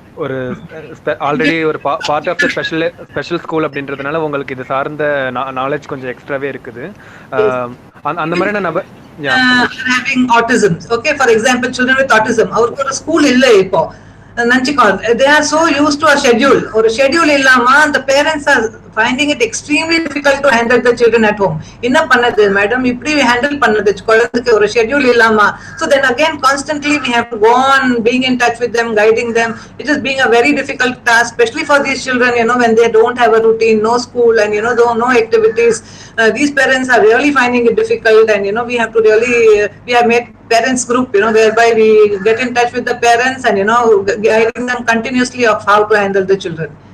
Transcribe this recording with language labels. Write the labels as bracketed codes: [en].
[ta] ஒரு ஆல்ரெடி ஒரு [en] part of the special school [ta] அப்படின்றதுனால உங்களுக்கு இது சார்ந்த நாலேஜ் கொஞ்சம் எக்ஸ்ட்ராவே இருக்குது. அந்த மாதிரியான நபர் [en] having autism, okay, for example children with autism, [ta] அவருக்கு ஒரு ஸ்கூல் இல்ல இப்போ நினைச்சுக்கோங்க. [en] They are so used to a schedule. [ta] ஒரு schedule இல்லாம [en] the parents are finding it extremely difficult to handle the children at home. [ta] என்ன பண்ணது மேடம், இப்படி ஹேண்டில் பண்ணது குழந்தைக்கு ஒரு schedule இல்லாம. [en] So then again constantly we have to go on being in touch with them, guiding them. It is being a very difficult task, especially for these children, when they don't have a routine, no school, and no activities. These parents are really finding it difficult, and we have to really we have made parents group, whereby we get in touch with the parents and guiding them continuously of how to handle the children.